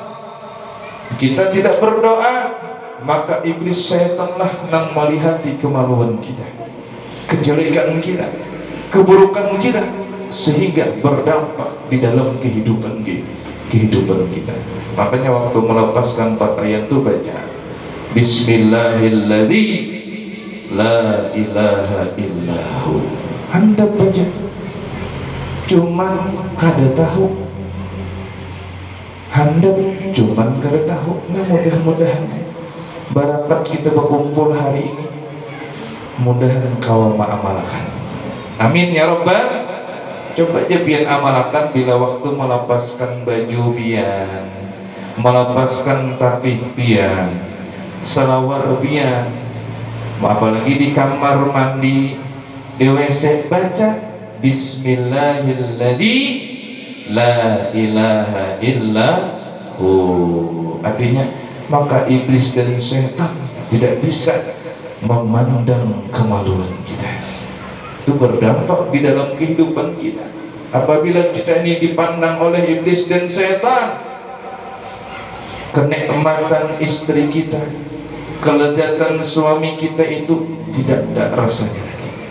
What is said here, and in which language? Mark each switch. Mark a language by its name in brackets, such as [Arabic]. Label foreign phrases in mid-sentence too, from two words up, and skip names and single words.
[Indonesian] Kita tidak berdoa, maka iblis syaitanlah yang melihati kemaluan kita, kejelekan kita, keburukan kita, sehingga berdampak di dalam kehidupan kita. Makanya waktu melepaskan pakaian itu baca [Arabic] بسم الله الذي لا إله إلا هو. [Banjar] Anda baca, cuman kada tahu, Anda cuman kada tahu. [Indonesian] Nah, mudah-mudahan barakat kita berkumpul hari ini, mudahan kau mengamalkan. [Arabic] آمين يا رب. [Banjar] Coba aja pian amalkan bila waktu melepaskan baju pian, melepaskan tapih pian, selawar pian, apalagi di kamar mandi, di WC baca [Arabic] بسم الله الذي لا إله إلا هو. [Indonesian] Artinya maka iblis dan syaitan tidak bisa memandang kemaluan kita. Itu berdampak di dalam kehidupan kita. Apabila kita ini dipandang oleh iblis dan syaitan, kenikmatan istri kita, kelezatan suami kita itu tidak ada rasanya lagi.